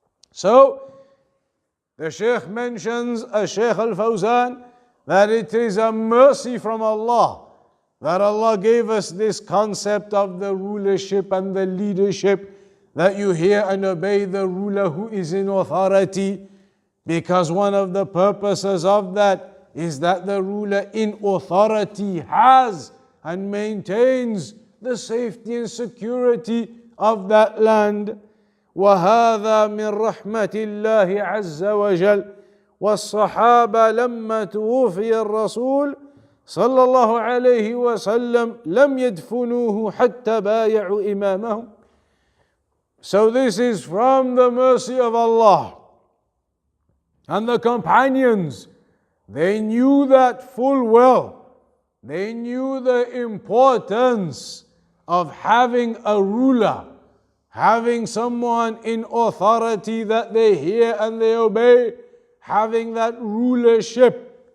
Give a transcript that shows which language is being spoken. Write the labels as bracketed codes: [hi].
[en] So the Shaykh mentions, Shaykh Al-Fawzan, that it is a mercy from Allah that Allah gave us this concept of the rulership and the leadership, that you hear and obey the ruler who is in authority, because one of the purposes of that is that the ruler in authority has and maintains the safety and security of that land. [ar] وهذا من رحمة الله عز وجل. والصحابة لما توفي الرسول صلى الله عليه وسلم لم يدفنوه حتى بايعوا إمامهم. [en] So this is from the mercy of Allah. And the companions, they knew that full well. They knew the importance of having a ruler, having someone in authority that they hear and they obey, having that rulership.